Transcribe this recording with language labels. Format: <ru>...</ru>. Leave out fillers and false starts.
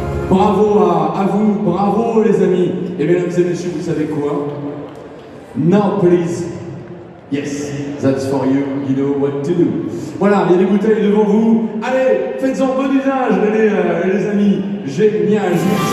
<fr>Bravo à vous, bravo les amis. Et mesdames et messieurs, vous savez quoi?</fr> <en>Now please, yes, that's for you, you know what to do.</en> <fr>Voilà, il y a des bouteilles devant vous. Allez, faites-en bon usage, les amis. Génial, merci.</fr>